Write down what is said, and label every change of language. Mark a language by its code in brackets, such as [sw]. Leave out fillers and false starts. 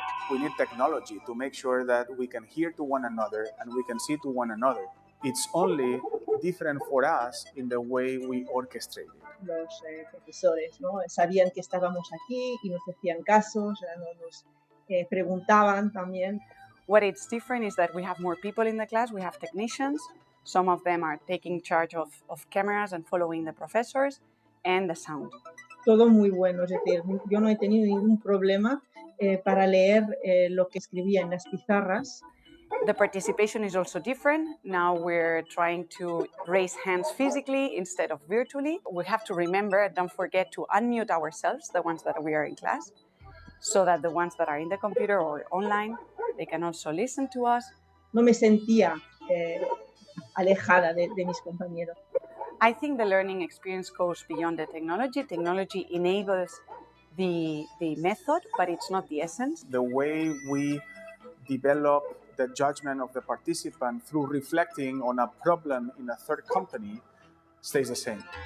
[en] We need technology to make sure that we can hear to one another and we can see to one another. It's only different for us in the way we orchestrate it. [es] Los profesores, ¿no? Sabían que estábamos aquí y nos hacían caso, ya no nos preguntaban también. [en] What is different is that we have more people in the class. We have technicians. Some of them are taking charge of cameras and following the professors and the sound. [es] Todo muy bueno, es decir, yo no he tenido ningún problema para leer lo que escribía en las pizarras. [en] The participation is also different. Now we're trying to raise hands physically instead of virtually. We have to remember, don't forget to unmute ourselves, the ones that we are in class, so that the ones that are in the computer or online, they can also listen to us. [es] No me sentía alejada de mis compañeros. [en] I think the learning experience goes beyond the technology. Technology enables the method, but it's not the essence. The way we develop the judgment of the participant through reflecting on a problem in a third company stays the same.